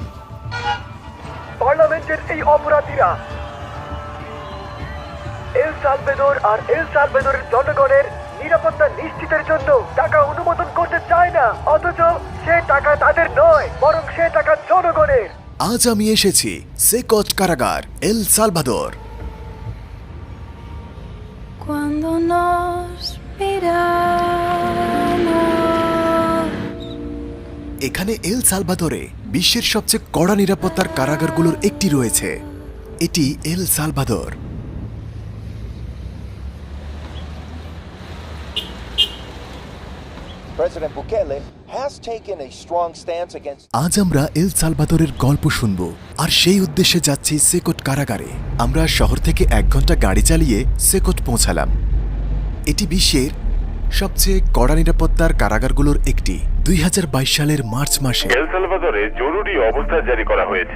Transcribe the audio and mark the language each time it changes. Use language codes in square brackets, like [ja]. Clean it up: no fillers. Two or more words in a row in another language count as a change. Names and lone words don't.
[bn] পার্লামেন্টের এই অপরাধীরা এল সালভাদর আর এল সালভাদরের জনগণের নিরাপত্তা নিশ্চিতের জন্য টাকা অনুমোদন করতে চায় না, অথচ সে টাকা তাদের নয়, বরং সে টাকা জনগণের। আজ আমি এসেছি সেকট কারাগার, এল সালভাদর। [es] Cuando nos miramos. [bn] এখানে এল সালভাদরে বিশ্বের সবচেয়ে কড়া নিরাপত্তার কারাগারগুলোর একটি রয়েছে। এটি এল সালভাদর। [en] President Bukele has taken a strong stance against. [bn] আজ আমরা এল সালভাদরের গল্প শুনব, আর সেই উদ্দেশ্যে যাচ্ছি সেকট কারাগারে। আমরা শহর থেকে 1 ঘন্টা গাড়ি চালিয়ে সেকট পৌঁছালাম। এটি বিশ্বের সবচেয়ে কড়া নিরাপত্তার কারাগারগুলোর একটি। 2022 সালের মার্চ মাসে এল সালভাদরে জরুরি অবস্থা জারি করা হয়েছে।